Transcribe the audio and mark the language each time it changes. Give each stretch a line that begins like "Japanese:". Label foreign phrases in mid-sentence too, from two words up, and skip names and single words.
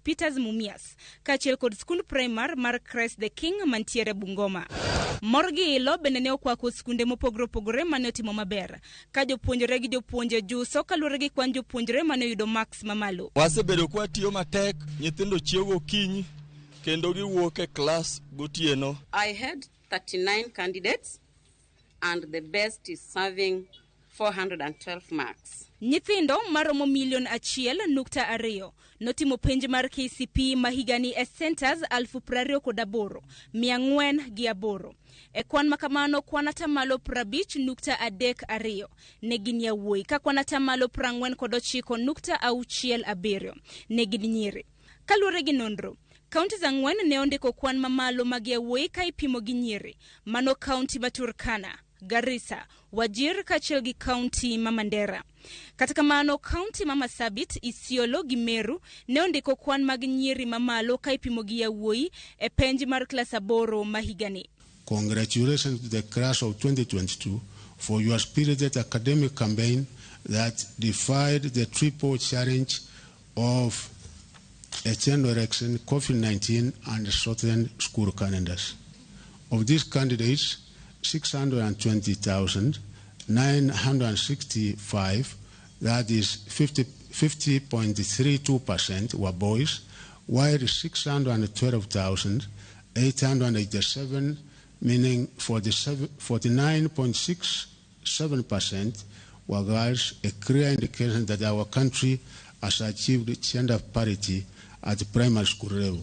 Luo (Kenya and Tanzania): Peter's Mumias kaachiel kod skund primar mar Christ the King mantiere Bungoma. Morgi ilo bende ne okwako skunde mopogore mane otimo maber ka jopuonjre gi jopuonje juso kaluwore gi kwan jopuonjre mane oyudo max mamalo. Wasebedo kwa tiyo matek, nyithindo chiewo gokinyi kendo giwuok e klas gotieno.
English: I had 39 candidates and the best is serving 412 marks.
Luo (Kenya and Tanzania): Nyithindo maromo 1.2 notimo penj mar KCP mahigani e centers 28,408. E kwan makamano kwan atamalo 50.32 ne gin yawuoyi ka kwan atamalo 49.67 ne gin nyiri. Kaluwore gi nonro, kaunti za 4 ne ondiko kwan mamalo mag yawuoyi ka ipimo gi nyiri. Mano kaunti ma Turkana, Garissa, Wajir kaachiel gi kaunti ma Mandera. Kata kamano kaunti ma Marsabit, Isiolo gi Meru ne ondiko kwan mag nyiri mamalo ka ipimo gi yawuoyi e penj mar klas 8 ma higani.
English: Congratulations to the class of 2022 for your spirited academic campaign that defied the triple challenge of a general election, COVID-19 and shortened school calendars. Of these candidates, 620,965, that is 50.32% were boys, while 612,887, meaning 49.67% were girls, a clear indication that our country has achieved gender parity at the primary school level.